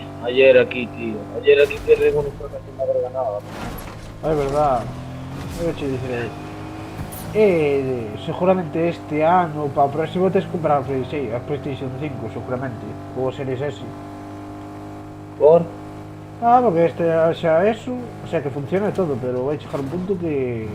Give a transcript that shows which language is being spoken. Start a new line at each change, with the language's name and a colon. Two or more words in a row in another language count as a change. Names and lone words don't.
Spanish: Ayer aquí, tío. Ayer aquí perdimos nuestra canción de haber ganado.
Galician: É verdad, eu che dicirei. Seguramente este ano, para o próximo, tens que comprar a PlayStation 5, seguramente. Ou a Series S. ¿Por? Porque este xa eso,
Spanish: o sea que
Galician: funciona e todo, pero vai chegar un punto que...